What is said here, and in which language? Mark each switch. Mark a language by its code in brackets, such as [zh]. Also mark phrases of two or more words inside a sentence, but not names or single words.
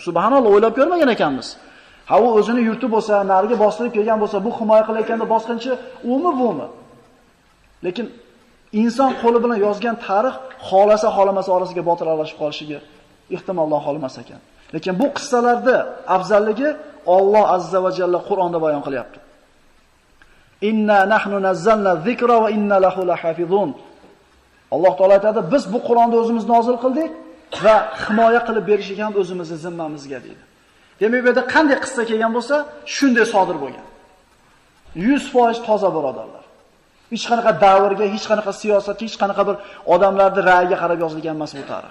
[uz] Subhanalloh, o'ylab ko'rmagan ekanmiz. Ha, u o'zini yurti bo'lsa, nariga bostirib kelgan bo'lsa, bu himoya qilayotganda bosqinchi umi bumi. Lekin inson qo'li bilan yozgan tarix xolamasa orasiga botir aralashib qolishiga ehtimoldan qolmas ekan. Lekin bu qissalarda afzalligi Alloh [ar] عز وجل [uz] Qur'onda bayon qilyapti. [ar] إنا نحن نزلنا الذكر وإنا له لحافظون. [uz] Alloh taolo aytadi, biz bu Qur'onni o'zimiz nozil qildik va himoya qilib berishga ham o'zimizning zimmamizga deydi. Demak, bu yerda qanday qissa kelgan bo'lsa, shunday sodir bo'lgan. 100% toza birodarlar. Hech qanaqa davrga, hech qanaqa siyosatga, hech qanaqa bir odamlarning ra'yiga qarab yozilgan emas bu tarix.